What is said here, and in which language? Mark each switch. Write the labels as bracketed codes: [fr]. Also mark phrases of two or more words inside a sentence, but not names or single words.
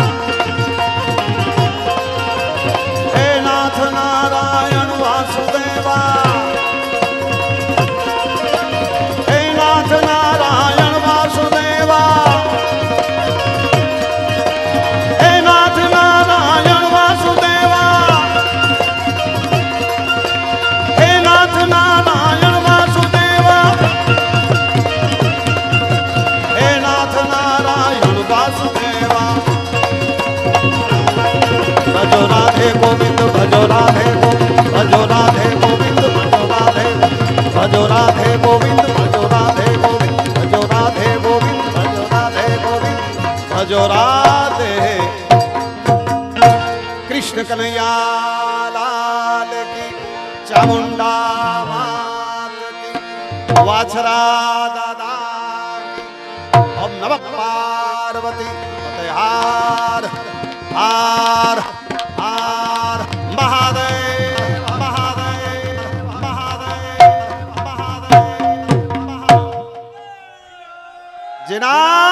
[hi] हे नाथ नारायण वासुदेवा, हे नाथ नारायण वासुदेवा, हे नाथ नारायण वासुदेवा, हे नाथ नारायण वासुदेवा, हे नाथ नारायण वासुदेवा। भजो राधे गोविंद, भजो राधे गोविंद, भजो राधे गोविंद, भजो राधे, भजो राधे गोविंद, भजो राधे गोविंद, भजो राधे गोविंद, भजो राधे गोविंद, भजो राधे। कृष्ण कन्हैया लाल की, चामुंडा मात की, वाछरा दादा की। [sa] ओम नमः पार्वती पते [hi] हार हार हार महादेव महादेव महादेव महादेव। जिना